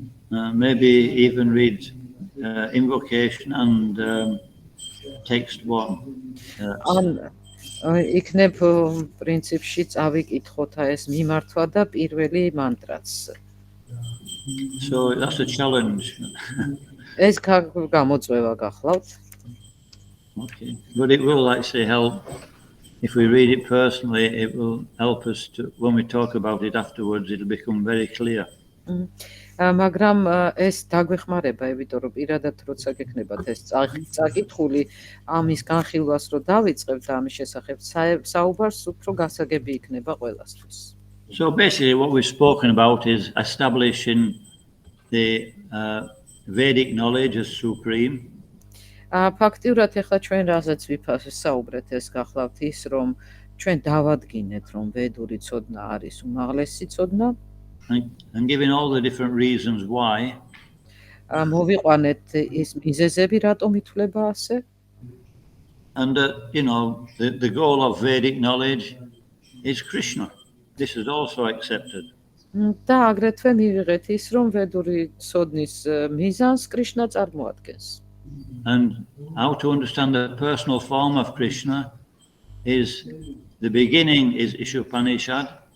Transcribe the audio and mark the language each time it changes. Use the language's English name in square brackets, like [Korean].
[English] Maybe even read invocation and text one. [Georgian] იქნებ პრინციპში წავიკითხოთ ეს მიმართვა და პირველი მანტრაც. [English] So that's a challenge. [Georgian] ეს გამოწვევა გახლავთ. [English] Okay, but it will actually help if we read it personally. It will help us to, when we talk about it afterwards, it'll become very clear. [Georgian] მაგრამ ეს დაგვეხმარება, იმიტომ რომ პირადად როცა გექნებათ ეს წაკითხული, ამის განხილვას რო დავიწყებთ და ამის შესახებ საუბარს უფრო გასაგები იქნება ყველასთვის. [English] So basically what we've spoken about is establishing the Vedic knowledge as supreme. [Georgian] ფაქტიურად ეხლა ჩვენ რაზეც ვისაუბრეთ, ეს გახლავთ ის, რომ ჩვენ დავადგინეთ, რომ ვედური ცოდნა არის უმაღლესი ცოდნა. [English] And giving all the different reasons why. [Georgian] მოვიყვანეთ ის მიზეზები, რატომ ითვლება ასე. [English] And the goal of Vedic knowledge is Krishna. This is also accepted. [Georgian] და აგრეთვე მივიღეთ ის, რომ ვედური ცოდნის მიზანს კრიშნა წარმოადგენს. [English] And how to understand the personal form of Krishna is the beginning is Ишопаნიშаდი.